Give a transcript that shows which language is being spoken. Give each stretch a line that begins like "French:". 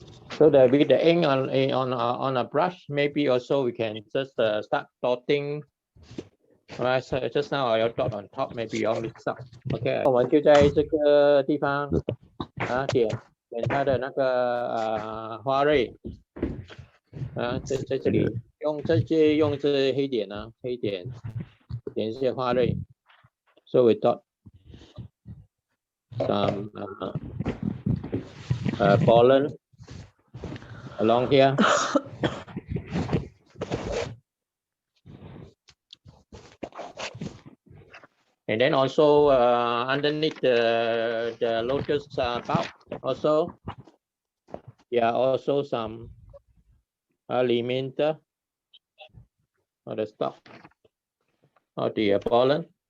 English: So that with the ink on a brush, maybe also we can just start dotting. Alright, so just now I dot on top, maybe on this side.
Chinese: OK， 我们就在这个地方点它的那个花蕊在这里用这黑点黑点点一些花蕊。
English: So we dot some pollen along here. And then also underneath the lotus bulb also, also some element or the stalk or the pollen.